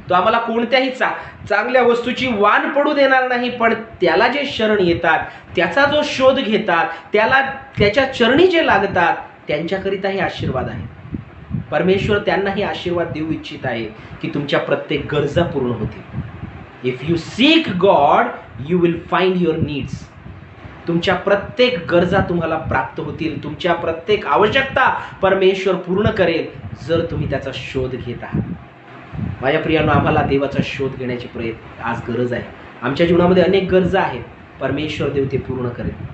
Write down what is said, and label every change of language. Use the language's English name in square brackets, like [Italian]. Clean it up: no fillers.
[Marathi] तो आम्हाला कोणत्याही चांगल्या वस्तूची वाण पडू देणार नाही, पण त्याला जे शरण येतात, त्याचा जो शोध घेतात, त्याला त्याच्या चरणी जे लागतात, त्यांच्याकरिता हे आशीर्वाद आहे. परमेश्वर त्यांनाही आशीर्वाद देऊ इच्छित आहे की तुमच्या प्रत्येक गरजा पूर्ण होतील. [English] If you seek God you will find your needs. [Marathi] तुमच्या प्रत्येक गरजा तुम्हाला प्राप्त होतील. तुमच्या प्रत्येक आवश्यकता परमेश्वर पूर्ण करेल जर तुम्ही त्याचा शोध घेत आहात. माझ्या प्रियांनो, आम्हाला देवाचा शोध घेण्याची आज गरज आहे. आमच्या जीवनामध्ये अनेक गरजा आहेत, परमेश्वर देव ते पूर्ण करेल.